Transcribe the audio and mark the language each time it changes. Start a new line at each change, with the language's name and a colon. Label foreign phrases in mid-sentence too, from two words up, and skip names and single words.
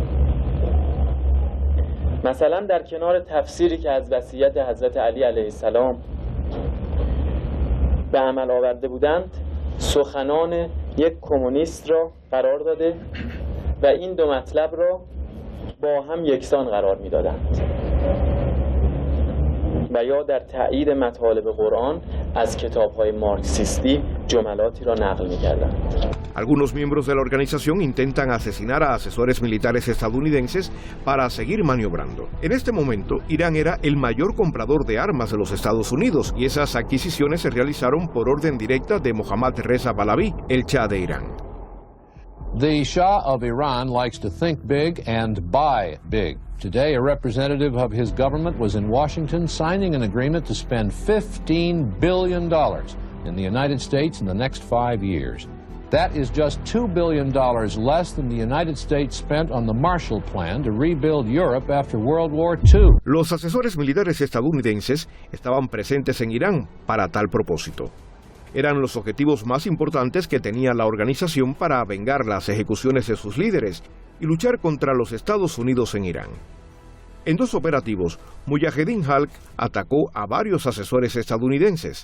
Persian: مثلا در کنار تفسیری که از وصیت حضرت علی علیه السلام به عمل آورده بودند، سخنان یک کمونیست را قرار داده و این 2 مطلب را با هم یکسان قرار می‌دادند. و یا در تایید مطالب قرآن از کتاب‌های مارکسیستی جملاتی را نقل می‌کردند.
Spanish: Algunos miembros de la organización intentan asesinar a asesores militares estadounidenses para seguir maniobrando. En este momento, Irán era el mayor comprador de armas de los Estados Unidos y esas adquisiciones se realizaron por orden directa de Mohammad Reza Pahlavi, el Shah de Irán.
English: The Shah of Iran likes to think big and buy big. Today, a representative of his government was in Washington signing an agreement to spend $15 billion in the United States in the next 5 years. That is just $2 billion less than the United States spent on the Marshall Plan to rebuild Europe after World War II.
Spanish: Los asesores militares estadounidenses estaban presentes en Irán para tal propósito. Eran los objetivos más importantes que tenía la organización para vengar las ejecuciones de sus líderes y luchar contra los Estados Unidos en Irán. En 2 operativos, Mujahedin Khalq atacó a varios asesores estadounidenses.